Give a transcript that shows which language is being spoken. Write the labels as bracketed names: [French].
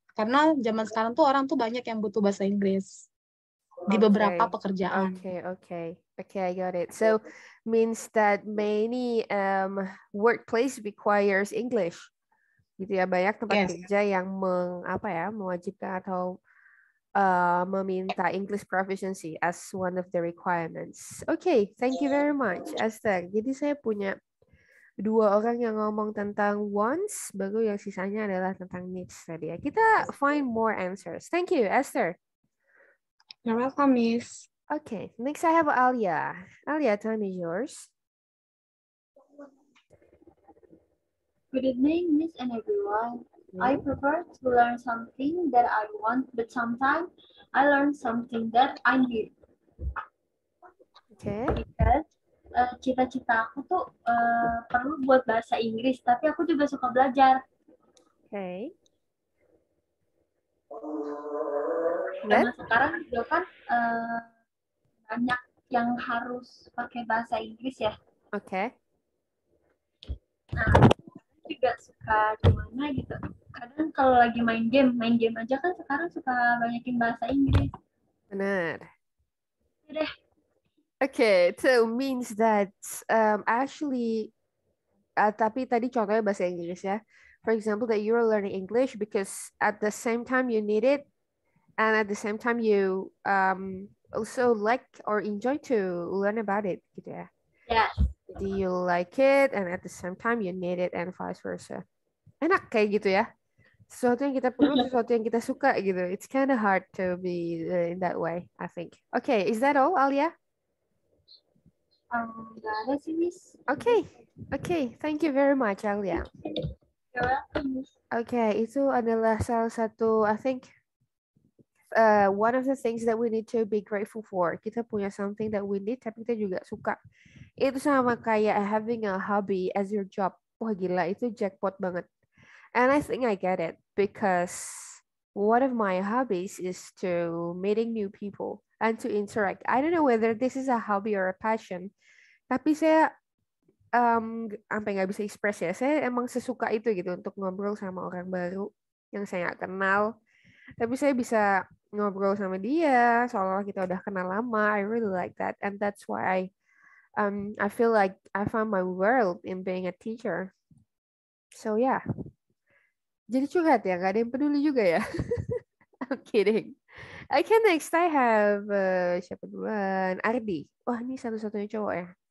[Indonesian] Karena zaman sekarang tuh orang tuh banyak yang butuh bahasa Inggris di beberapa pekerjaan. [English] Okay, I got it. So means that many workplace requires English. [Indonesian] Gitu ya, banyak tempat kerja yang mewajibkan atau meminta [English] English proficiency as one of the requirements. Okay, thank you very much, Esther. [Indonesian] Jadi saya punya 2 orang yang ngomong tentang wants, baru yang sisanya adalah tentang needs tadi ya. Kita [English] find more answers. Thank you, Esther. You're welcome, Miss. Okay, next I have Alia. Alia, time is yours. Good evening, Miss and everyone. I prefer to learn something that I want, but sometimes I learn something that I need. Okay. Because [Indonesian] cita-cita aku tuh perlu buat bahasa Inggris, tapi aku juga suka belajar. [English] Okay. [Indonesian] Karena sekarang juga kan banyak yang harus pakai bahasa Inggris ya. [English] Okay. [Indonesian] Nah, juga suka gimana gitu. Kadang kalau lagi main game aja kan sekarang suka banyakin bahasa Inggris. Benar. Ya deh. [English] Okay, so means that actually, [Indonesian] tapi tadi contohnya bahasa Inggris ya. [English] For example, that you are learning English because at the same time you need it, and at the same time you also like or enjoy to learn about it, [Indonesian] gitu ya. [English] Yes. [Indonesian] Jadi [English] you like it, and at the same time you need it, and vice versa. [Indonesian] Enak kayak gitu ya. Sesuatu yang kita perlu, sesuatu yang kita suka gitu. [English] It's kind of hard to be in that way, I think. Okay, is that all, Alia? [Indonesian] Nggak ada sih, Miss. [English] Okay, thank you very much, Alia. You're welcome, Miss. Okay, [Indonesian] itu adalah salah satu, [English] I think, one of the things that we need to be grateful for. [Indonesian] Kita punya [English] something that we need, [Indonesian] tapi kita juga suka. Itu sama kayak [English] having a hobby as your job. [Indonesian] Wah gila, itu jackpot banget. [English] And I think I get it because one of my hobbies is to meeting new people and to interact. I don't know whether this is a hobby or a passion, [Indonesian] tapi saya sampai nggak bisa express ya. Saya emang sesuka itu gitu untuk ngobrol sama orang baru yang saya nggak kenal. Tapi saya bisa ngobrol sama dia seolah kita udah kenal lama. [English] I really like that, and that's why I feel like I found my world in being a teacher. So yeah. [Indonesian] Jadi curhat ya, nggak ada yang peduli juga ya. [English] I'm kidding. Okay, next I have [Indonesian] siapa duluan? [English] Ardi. [Indonesian] Wah, ini satu-satunya cowok ya.